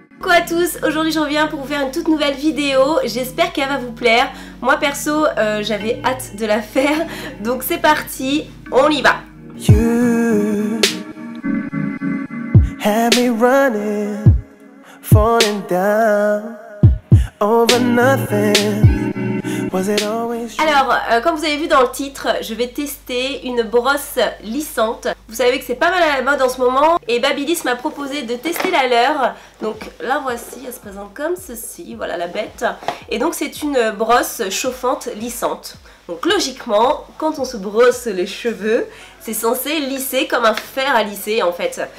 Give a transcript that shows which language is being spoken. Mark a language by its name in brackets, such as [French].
[French] à tous, aujourd'hui je reviens pour vous faire une toute nouvelle vidéo, j'espère qu'elle va vous plaire. Moi perso j'avais hâte de la faire, donc c'est parti, on y va. [English] You had me running, falling down over nothing. [French] Alors, comme vous avez vu dans le titre, je vais tester une brosse lissante. Vous savez que c'est pas mal à la mode en ce moment et Babyliss m'a proposé de tester la leur. Donc la voici, elle se présente comme ceci, voilà la bête. Et donc c'est une brosse chauffante lissante. Donc logiquement, quand on se brosse les cheveux, c'est censé lisser comme un fer à lisser en fait.